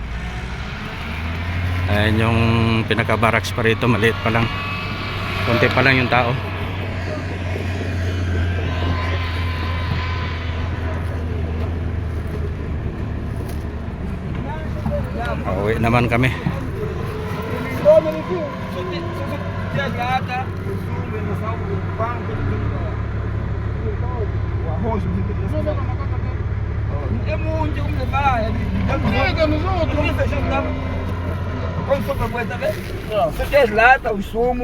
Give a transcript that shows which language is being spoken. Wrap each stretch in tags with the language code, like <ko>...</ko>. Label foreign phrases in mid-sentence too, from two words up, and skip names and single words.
<tl>Ayan yung pinaka-barracks pa rito, maliit pa lang, konti pa lang yung tao. Pauwi naman kami.</tl> <pt>É muito um trabalho. Liga nos outros. Quando for para aguentar, você tem as latas, o sumo.</pt>